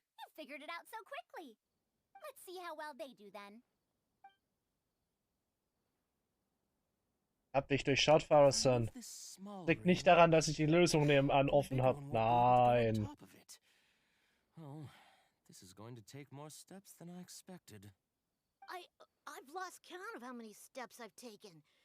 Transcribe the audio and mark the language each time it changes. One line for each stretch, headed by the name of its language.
English: You figured it out so quickly. Let's see how well they do then.
German: Hab dich durchschaut, Faruzan. Liegt nicht daran, dass ich die Lösung nebenan offen habe. Nein.
English: Oh, this is going to take more steps than I expected. I've lost count of how many steps I've taken.